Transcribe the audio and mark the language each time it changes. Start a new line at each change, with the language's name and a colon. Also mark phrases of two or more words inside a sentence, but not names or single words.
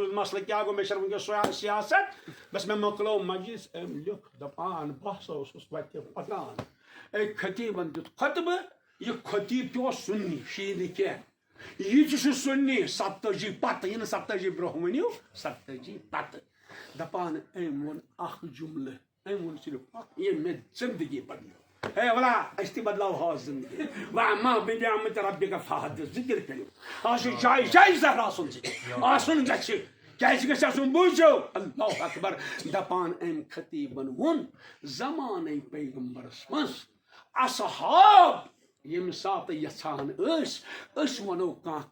Kashmiri: مسئلہ کیا گو مےٚ چھَنہٕ وٕنکیٚس سیاست بس مےٚ مۄکلو مجلس أمۍ لیوٚکھ دپان بہٕ ہسا اوسُس وتہِ پکان أکۍ خطیٖبن دیُت خطبہٕ یہِ خطیٖب تہِ اوس سُنی شیٖی نہٕ کینٛہہ یہِ تہِ چھُ سُنی 87 پتہٕ یہِ نہٕ 87 برونٛہہ ؤنِو 87 پتہٕ دپان أمۍ ووٚن اکھ جملہٕ أمۍ ووٚن صرف اکھ ییٚمۍ مےٚ زندگی بدلیو ہے ولا أسۍ تہِ بدلاوہو زندگی
Arabic: وما بنعمت ربک فحدث
Kashmiri: ذکر کٔرِو آز چھُ جایہِ جایہِ زہرا سُنٛد ذکر آسُن گژھِ کیازِ گژھِ آسُن بوٗزِو اللہ اکبر دپان أمۍ خطیٖبن ووٚن زمانَے پیغمبرس منٛز اصحاب ییٚمہِ ساتہٕ یژھان أسۍ وَنو کانٛہہ